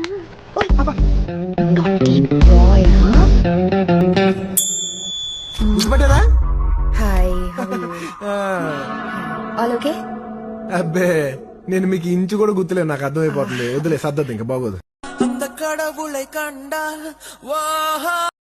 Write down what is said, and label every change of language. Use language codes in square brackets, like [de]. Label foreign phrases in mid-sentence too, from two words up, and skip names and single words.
[en] Naughty boy, huh? [te] గుర్తుపట్టారా? [en] Hi, how are you? All okay? [te] అబ్బే నేను మీకు ఇంచు కూడా గుర్తులేదు, నాకు అర్థమైపోతుంది. వదిలే సర్దద్దు, ఇంకా బాగోదు. [ta] அந்த கடவுளை கண்டால் வா